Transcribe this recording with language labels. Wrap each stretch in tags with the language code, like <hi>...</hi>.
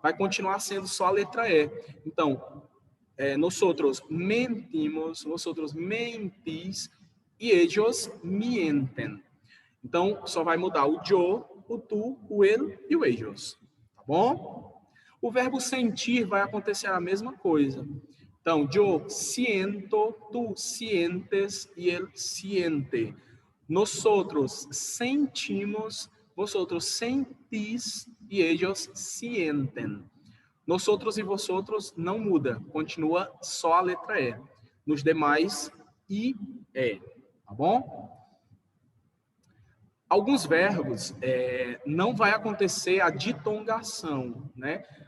<pt>Vai continuar sendo só a letra E. Então,</pt> <es>nosotros mentimos, vosotros mentis</es> <pt>e</pt> <es>ellos mienten.</es> <pt>Então, só vai mudar o yo, o tu, o ele e o ellos. Tá bom? O verbo sentir vai acontecer a mesma coisa. Então,</pt> <es>yo siento, tú sientes y él siente. Nosotros sentimos, vosotros sentís y ellos sienten.</es> <pt>Nosotros e vosotros não muda, continua só a letra E. Nos demais, I, E. Tá bom? Alguns verbos não vai acontecer a ditongação, né?</pt>